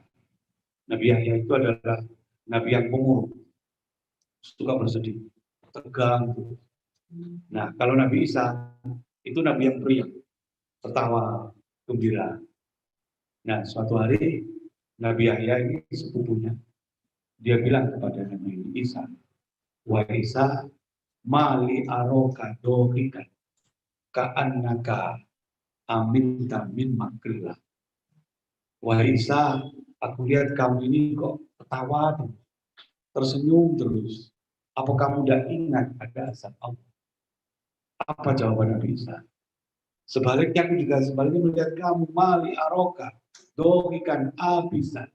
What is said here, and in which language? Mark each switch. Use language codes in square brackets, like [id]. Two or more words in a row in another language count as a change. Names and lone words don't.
[id] Nabi Yahya itu adalah Nabi yang pemurung, suka bersedih, tegang. Nah, kalau Nabi Isa itu Nabi yang periang, tertawa, gembira. Nah, suatu hari Nabi Yahya ini sepupunya, dia bilang kepada Nabi Isa, [ar] "وا عيسى ما لي أراك ضاحكا كأنك أمنت من مكر الله." [id] "Wa Isa, aku lihat kamu ini kok ketawa, tersenyum terus. Apa kamu tidak ingat ada azab Allah?" Apa jawaban Nabi Isa? "Sebaliknya aku juga sebaliknya melihat kamu [ar] ما لي أراك ضاحكا عابسا.